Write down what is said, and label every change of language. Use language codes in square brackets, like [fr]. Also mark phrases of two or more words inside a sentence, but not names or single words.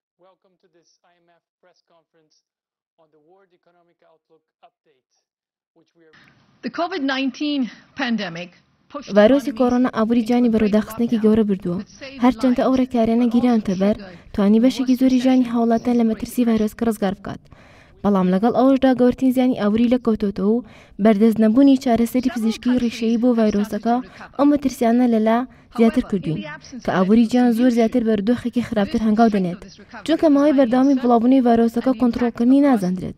[en] welcome to this IMF press conference on the World Economic Outlook update, which we are... The COVID-19 pandemic [ckb] ڤایرۆسی کۆڕۆنا ئابووری جانی بەڕێوەداخستنێکی گەورە بردووە. هەرچەندە ئەو ڕێکاریانە گیرانتە بەر توانی بەشێکی زۆری ژانی هاوڵاتیان لە مەترسی ڤایرۆسکە ڕزگار بکات. بەڵام لەگەڵ ئەوەشدا گەورەترین زیانی ئابووری لەکەوتۆتەوە و بەردەست نەبوونی چارەسەری پزیشکی ڕیشەیی بۆ ڤایرۆسەکە ئەو مەترسیانە لەلا زیاتر کردوین کە ئابووری جیان زۆر زیاتر بەردۆخێکی خراپتر هەنگاو دەنێت، چونکە ماوەی بەردەوامی بڵاوبوونی ڤایرۆسەکە کۆنتڕۆڵکردنی نازانرێت.